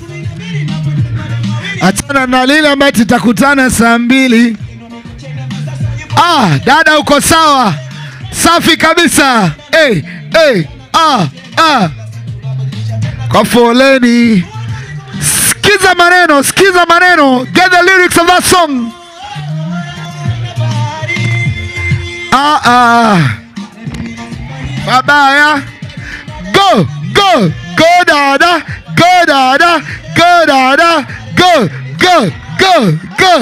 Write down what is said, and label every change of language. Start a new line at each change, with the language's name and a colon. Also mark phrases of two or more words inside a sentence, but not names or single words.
Swahili: Achana na lile ambaye tutakutana saa 2. Dada uko sawa. Safi kabisa. Kwa foleni. Sikiza maneno, sikiza maneno.
English: Get the lyrics of that song.
Swahili: Babaya.
English: Go, go, go
Swahili: dada,
English: go dada, go dada, go, go, go, go.